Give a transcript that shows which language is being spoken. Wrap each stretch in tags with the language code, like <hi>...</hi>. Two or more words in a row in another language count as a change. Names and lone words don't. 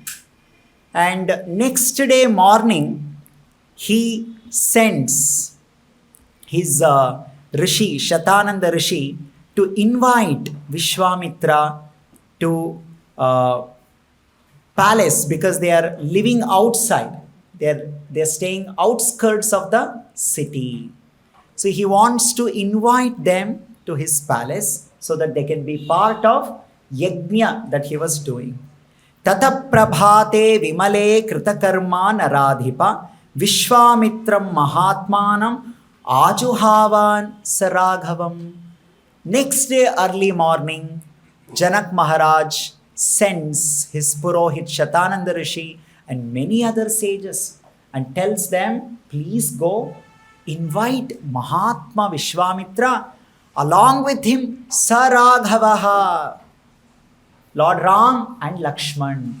<en>And next day morning, he sends his Rishi, Shatananda Rishi, to invite Vishwamitra to palace because they are living outside. They're staying outskirts of the city. So he wants to invite them to his palace so that they can be part of yajna that he was doing.</en> <sa>Tata prabhate vimale kritakarma naradhipa Vishwamitram Mahatmanam Ajuhavan Saraghavam.</sa> <en>Next day early morning, Janak Maharaj sends his Purohit Shatananda Rishi and many other sages and tells them, please go invite Mahatma Vishwamitra along with him Saraghavaha, Lord Ram and Lakshman.</en>